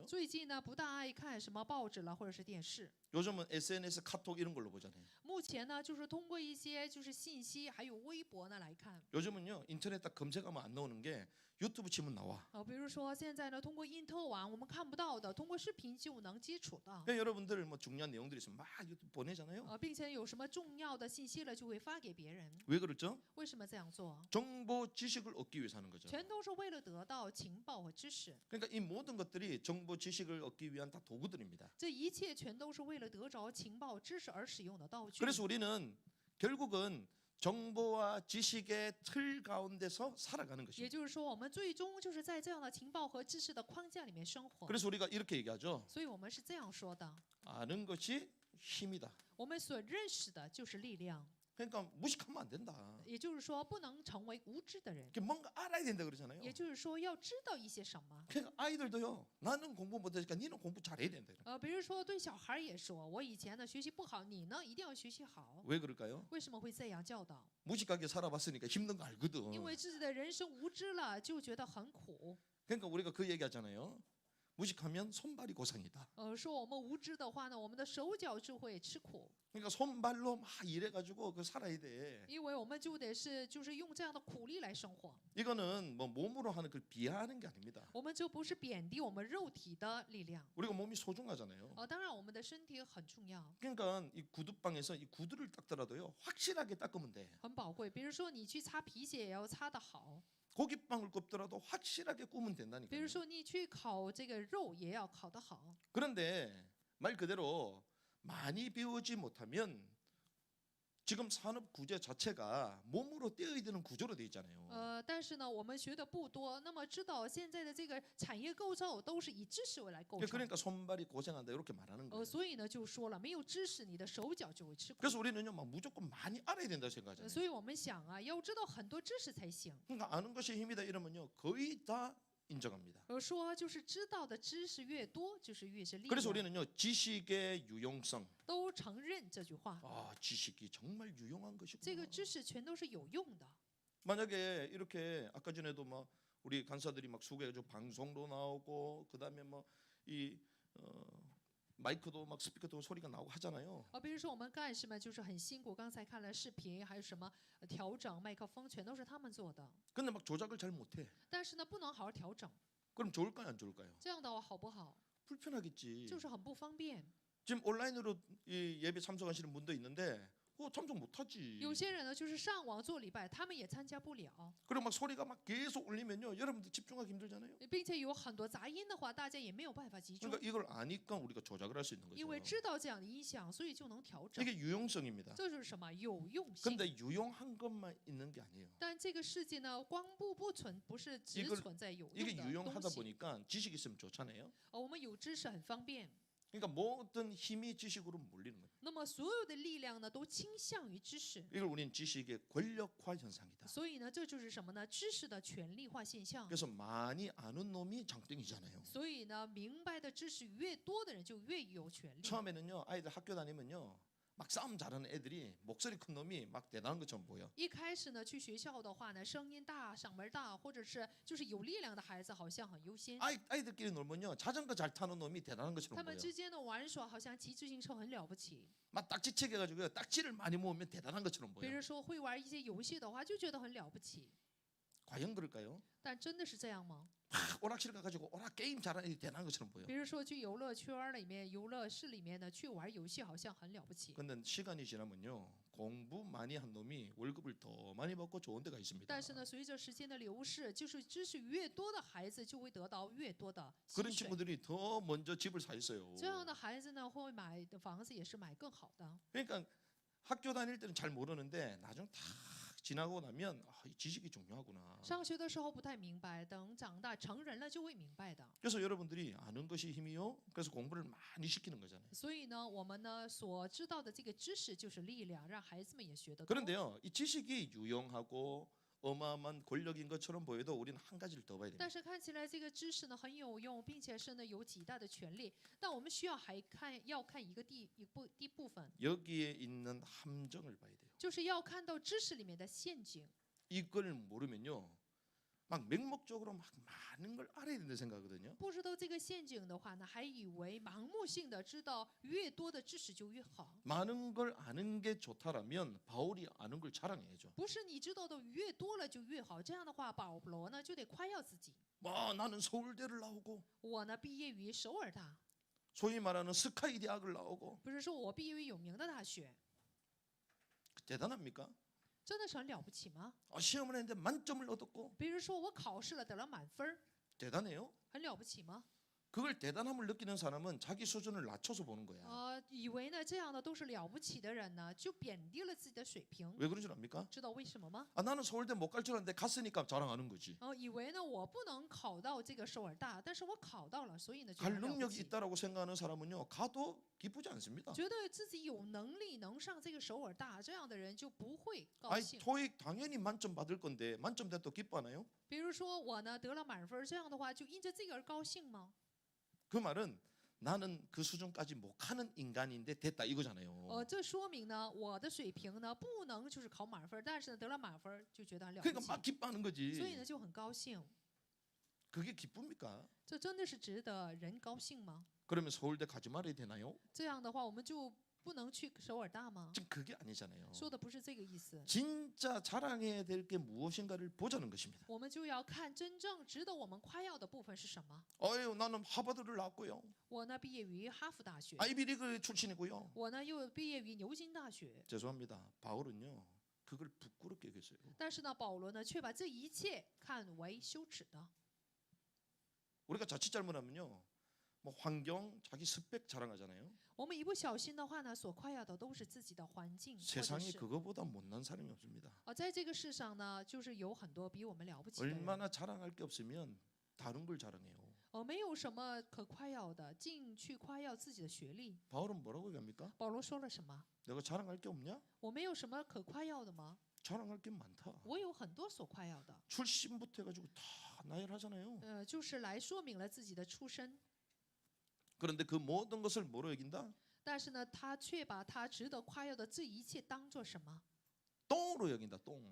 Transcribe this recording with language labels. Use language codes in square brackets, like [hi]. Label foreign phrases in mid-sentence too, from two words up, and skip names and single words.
[zh] 最近呢，不大爱看什么报纸了，或者是电视。 [ko] 요즘은 SNS, 카톡 이런 걸로 보잖아요. [zh] 目前呢，就是通过一些就是信息，还有微博呢来看。 [ko] 요즘은요 인터넷 딱 검색하면 안 나오는 게 유튜브 치면 나와. [zh] 比如说现在呢，通过因特网我们看不到的，通过视频就能接触到。 [ko] 그러니까 여러분들 뭐 중요한 내용들이 있으면 막 유튜브 보내잖아요. [zh] 并且有什么重要的信息了，就会发给别人。 [ko] 왜 그렇죠? [zh] 为什么这样做？ [ko] 정보 지식을 얻기 위해서 하는 거죠. [zh] 全都是为了得到情报和知识。 [ko] 그러니까 이 모든 것들이 정보 지식을 얻기 위한 다 도구들입니다. [zh] 这一切全都是为了得着情报知识而使用的道具。 [ko] 그래서 우리는 결국은 정보와 지식의 틀 가운데서 살아가는 [zh] 也 [ko] 것입니다. [zh] 就是说，我们最终就是在这样的情报和知识的框架里面生活。 [ko] 그래서 우리가 이렇게 얘기하죠. [zh] 所以我们是这样说的： [ko] 아는 것이 힘이다. [zh] 我们所认识的就是力量。 [ko] 그러니까 무식하면 안 된다. [zh] 也就是说，不能成为无知的人。 [ko] 뭔가 알아야 된다 그러잖아요. [zh] 也就是说，要知道一些什么。 [ko] 그러니까 아이들도요. 나는 공부 못하니까 니는 공부 잘해야 된다. [zh] 比如说对小孩也说，我以前呢学习不好，你呢一定要学习好。 [ko] 왜 그럴까요? [zh] 为什么会这样教导？ [ko] 무식하게 살아봤으니까 힘든 거 [zh] 因 [ko] 알거든. [zh] 为自己的人生无知了，就觉得很苦。 [ko] 그러니까 우리가 그 얘기하잖아요. 무식하면 손발이 고상이다. [zh] 说我们无知的话呢，我们的手脚就会吃苦， [ko] 그러니까 손발로 막 일해가지고 그 살아야 돼. [zh] 因为我们就得就是用这样的苦力来生活。 [ko] 이거는 뭐 몸으로 하는 걸 비하하는 게 아닙니다. [zh] 我们就不是贬低我们肉体的力量。 [ko] 우리가 몸이 소중하잖아요. [zh] 当然我们的身体很重要， [ko] 그러니까 이 구두방에서 이 구두를 닦더라도요 확실하게 닦으면 돼. [zh] 很宝贵。比如说你去擦皮鞋也要擦得好， [ko] 고깃빵을 굽더라도 확실하게 구우면 [zh] 比如 [ko] 된다니까요. [zh] 说你去烤这个肉也要烤得好。 [ko] 그런데 말 그대로 많이 배우지 못하면 지금 산업 구조 자체가 몸으로 떼어야 되는 구조로 돼 있잖아요. [zh] 但是呢，我们学的不多，那么知道现在的这个产业构造都是以知识为来构成。 [ko] 그러니까 손발이 고생한다 이렇게 말하는 거예요. [zh] 所以呢就说了，没有知识，你的手脚就会吃苦。 [ko] 그래서 우리는요 막 무조건 많이 알아야 된다 생각하잖아요. [zh] 所以我们想啊，要知道很多知识才行。 [ko] 그러니까 아는 것이 힘이다 이러면요 거의 다 인정합니다. [zh] 说就是知道的知识越多，就是越是力 [ko] 그래서 [zh] 量， [ko] 우리는요 지식의 유용성. [zh] 都承认这句话。 [ko] 아 지식이 정말 유용한 [zh] 这个 [ko] 것이구나. [zh] 知识全都是有用的。 [ko] 만약에 이렇게 아까 전에도 막 우리 간사들이 막 수고해가지고 방송도 나오고 그다음에 뭐이 마이크도 막 스피커도 소리가 나오고 하잖아요. [zh] 比如说我们干事们就是很辛苦，刚才看了视频，还有什么调整麦克风，全都是他们做的。 [ko] 근데 막 조작을 잘 못해. [zh] 但是呢，不能好好调整， [ko] 그럼 좋을까요 안 좋을까요? [zh] 这样的话好不好？ [ko] 불편하겠지. [zh] 就是很不方便。 [ko] 지금 온라인으로 이 예배 참석하시는 분도 있는데 참석 못하지. [zh] 有些人呢，就是上网做礼拜，他们也参加不了， [ko] 그리고 막 소리가 막 계속 울리면요 여러분들 집중하기 힘들잖아요. [zh] 并且有很多杂音的话，大家也没有办法集中。 [ko] 그러니까 이걸 아니까 우리가 조작을 할 수 있는 [zh] 因为 [ko] 거죠. [zh] 知道这样的音响，所以就能调整。 [ko] 이게 유용성입니다. [zh] 这就是什么有用性。 [ko] 근데 유용한 것만 있는 게 아니에요. [zh] 但这个世界呢，光不存，不是只 [ko] 이걸 [zh] 存在有 [ko] 이게 [zh] 用的东 [ko] 유용하다 [zh] 西。 [ko] 보니까 지식이 있으면 좋잖아요. [zh] 我们有知识很方便。 [ko] 그러니까 모든 힘이 지식으로 몰리는 거예요. [zh] 那么所有的力量呢，都倾向于知识。 [ko] 이걸 우리는 지식의 권력화 현상이다. [zh] 所以呢，这就是什么呢？知识的权力化现象。 [ko] 그래서 많이 아는 놈이 장땡이잖아요. [zh] 所以呢，明白的知识越多的人就越有权利。 [ko] 처음에는요 아이들 학교 다니면요 막 싸움 잘하는 애들이 목소리 큰 놈이 막 대단한 것처럼 보여. [zh] 一开始呢，去学校的话呢，声音大、嗓门大，或者是就是有力量的孩子，好像很优先。 [ko] 아이들끼리 놀면요 자전거 잘 타는 놈이 대단한 [zh] 他 [ko] 것처럼 [zh] 们 [ko] 보여. [zh] 之间的玩耍，好像骑自行车很了不起。 [ko] 막 딱지책 해가지고요 딱지를 많이 모으면 대단한 것처럼 [zh] 别 [ko] 보여. [zh] 人说会玩一些游戏的话，就觉得很了不起。 [ko] 과연 그럴까요? [zh] 但真的是这样吗？ [ko] 막 오락실 가가지고 오락 게임 잘하는 애들이 대단한 것처럼 보여. [zh] 比如说去游乐圈里面、游乐室里面呢，去玩游戏，好像很了不起。 [ko] 근데 시간이 지나면요 공부 많이 한 놈이 월급을 더 많이 받고 좋은 데가 있습니다. [zh] 但是呢，随着时间的流逝，就是知识越多的孩子就会得到越多的薪 [ko] 그런 [zh] 水。 [ko] 친구들이 더 먼저 집을 사 있어요. [zh] 这样的孩子呢，会买的房子也是买更好的。 [ko] 그러니까 학교 다닐 때는 잘 모르는데 나중 다 지나고 나면 이 지식이 중요하구나. [zh] 上学的时候不太明白，等长大成人了就会明白的。 [ko] 그래서 여러분들이 아는 것이 힘이요. 그래서 공부를 많이 시키는 거잖아요. [zh] 所以呢，我们呢所知道的这个知识就是力量，让孩子们也学得多。 [ko] 그런데요, 이 지식이 유용하고 어마어마한 권력인 것처럼 보여도 우리는 한 가지를 더 봐야 [zh] 但 [ko] 됩니다. [zh] 是看起来这个知识呢很有用，并且是呢有极大的权利，但我们需要要看一个部分， [ko] 여기에 있는 함정을 봐야 돼요. [zh] 就是要看到知识里面的陷阱。 [ko] 이걸 모르면요, 막 맹목적으로 막 많은 걸 알아야 된다 생각하거든요. [zh] 不知道这个陷阱的话呢，还以为盲目性的知道越多的知识就越好。 [ko] 많은 걸 아는 게 좋다라면 바울이 아는 걸 자랑해야죠. [zh] 不是你知道的越多了就越好，这样的话保罗呢就得夸耀自己。 [ko] 뭐 나는 서울대를 나오고 [zh] 我呢毕业于首尔大， [ko] 소위 말하는 스카이 대학을 나오고 [zh] 不是说我毕业于有名的大学， [ko] 대단합니까? [zh] 真的是很了不起吗？ [ko] 시험을 했는데 만점을 얻었고 [zh] 比如说我考试了得了满分儿， [ko] 대단해요. [zh] 很了不起吗？ [ko] 그걸 대단함을 느끼는 사람은 자기 수준을 낮춰서 보는 거야. [zh] 以为呢这样的都是了不起的人呢，就贬低了自己的水平。 [ko] 왜 그런 줄 압니까? [zh] 知道为什么吗？ [ko] 나는 서울대 못 갈 줄 알았는데 갔으니까 자랑하는 거지. [zh] 以为呢我不能考到这个首尔大，但是我考到了，所以呢觉得 [ko] 갈 [zh] 很了不 [ko] 능력이 [zh] 起， [ko] 있다라고 생각하는 사람은요 가도 기쁘지 않습니다. [zh] 觉得自己有能力能上这个首尔大，这样的人就不会高 [ko] 아니 [zh] 兴。 [ko] 토익 당연히 만점 받을 건데 만점 돼도 기뻐하나요? [zh] 比如说我呢得了满分，这样的话就因着这个而高兴吗？ [ko] 그 말은 나는 그 수준까지 못 가는 인간인데 됐다 이거잖아요. [zh] 这说明呢我的水平呢不能就是考满分，但是呢得了满分就觉得很了不 [ko] 그러니까 [zh] 起， [ko] 막 기뻐하는 [zh] 所以 [ko] 거지. [zh] 呢就很高兴。 [ko] 그게 기쁩니까? [zh] 这真的是值得人高兴吗？ [ko] 그러면 서울대 가지 말아야 되나요? [zh] 这样的话，我们就不能去首尔大吗？ [ko] 지금 그게 아니잖아요. [zh] 说的不是这个意思， [ko] 진짜 자랑해야 될 게 무엇인가를 보자는 것입니다. [zh] 我们就要看真正值得我们夸耀的部分是什么。 [ko] 어유 나는 하버드를 나왔고요. [zh] 我呢毕业于哈佛大学， [ko] 아이비리그 출신이고요. [zh] 我呢又毕业于牛津大学， [ko] 죄송합니다. 바울은요. 그걸 부끄럽게 여겼어요. [zh] 但是呢，保罗呢却把这一切看为羞耻的。 [ko] 우리가 자칫 잘못하면요. 뭐 환경, 자기 스펙 자랑하잖아요. [zh] 我们一不小心的话呢，所夸耀的都是自己的环境，或者 [ko] 세상에 [zh] 是 [ko] 그거보다 못난 사람이 없습니다. [zh] 在这个世上呢，就是有很多比我们了不起的人， [ko] 얼마나 자랑할 게 없으면 다른 걸 자랑해요. [zh] 没有什么可夸耀的，尽去夸耀自己的学历。 [ko] 바울은 뭐라고 얘기합니까? [zh] 保罗说了什么？ [ko] 내가 자랑할 게 없냐? [zh] 我没有什么可夸耀的吗？ [ko] 자랑할 게 많다. [zh] 我有很多所夸耀的， [ko] 출신부터 해가지고 다 나열하잖아요. [zh] 就是来说明了自己的出身。 [ko] 그런데 그 모든 것을 뭐로 여긴다? [zh] 但是呢，他却把他值得夸耀的这一切当做什么？ [ko] 똥으로 여긴다. 똥.